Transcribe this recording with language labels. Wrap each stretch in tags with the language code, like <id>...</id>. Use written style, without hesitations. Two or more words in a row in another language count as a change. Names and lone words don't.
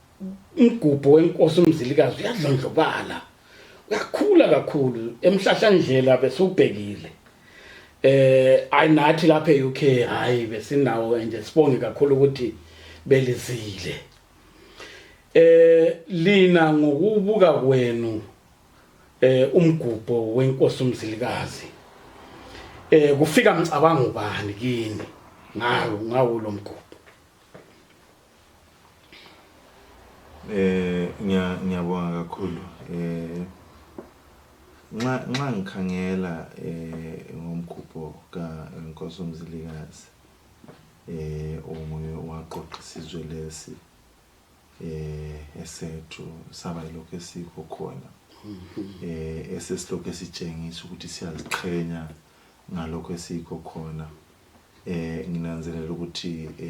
<nd>umgubho wenkosi uMzilikazi uyadlondlobala uyakhula kakhulu emhlahlandlela bese ubhekile ayinathi lapha eUK hayi besinawo nje sibonge kakhulu ukuthi belizile lina ngokubuka kwenu umgubho wenkosi uMzilikazi kufika mcabango bani kini ngawo lo mgubho ngiyabonga kakhulu nxa ngikhangela ngomgubho kaNkosi uMzilikazi omunye waqoqa isizwe lesi esethu saba lokho esikho khona esesilokho esitshengisa ukuthi siyaziqhenya ngalokho esikho khona nginanzelela ukuthi</nd>